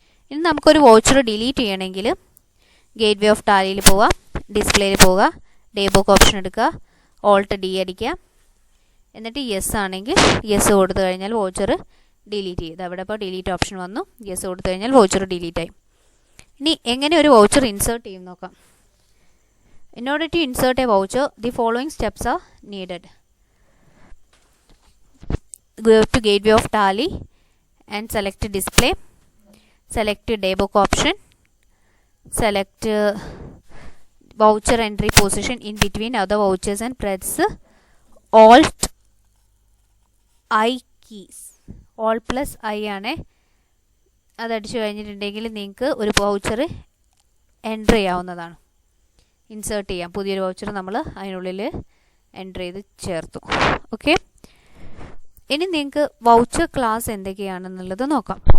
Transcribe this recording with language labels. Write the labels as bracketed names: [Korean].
[Malayalam] ഇനി നമുക്കൊരു voucher delete ചെയ്യണമെങ്കിൽ ഗേറ്റ്വേ ഓഫ് ടാലിയിൽ പോവുക, ഡിസ്പ്ലേയിൽ പോവുക, ഡേ ബുക്ക് ഓപ്ഷൻ എടുക്കുക, Alt+D അടിക്കുക. എന്നിട്ട് യെസ് ആണെങ്കിൽ യെസ് കൊടുത്തു കഴിഞ്ഞാൽ വൗച്ചർ ഡിലീറ്റ് ചെയ്ത് അവിടെ ഇപ്പോൾ ഡിലീറ്റ് ഓപ്ഷൻ വന്നു. യെസ് കൊടുത്തു കഴിഞ്ഞാൽ വൗച്ചർ ഡിലീറ്റ് ആയി. ഇനി എങ്ങനെ ഒരു വൗച്ചർ ഇൻസേർട്ട് ചെയ്യും നോക്കാം. [English] In order to insert a voucher, the following steps are needed. Go to Gateway of Tally and select Display. Select Daybook option. Select Voucher entry position in between other vouchers and press Alt+I keys. [Malayalam] Alt+I ആണ്. അതടിച്ചു കഴിഞ്ഞിട്ടുണ്ടെങ്കിൽ നിങ്ങൾക്ക് ഒരു voucher enter ചെയ്യാവുന്നതാണ്. Insert ചെയ്യാം. പുതിയൊരു voucher നമ്മൾ അതിനുള്ളിൽ enter ചെയ്ത് ചേർത്തു. ഓക്കെ, ഇനി നിങ്ങൾക്ക് വൗച്ചർ ക്ലാസ് എന്തൊക്കെയാണെന്നുള്ളത് നോക്കാം.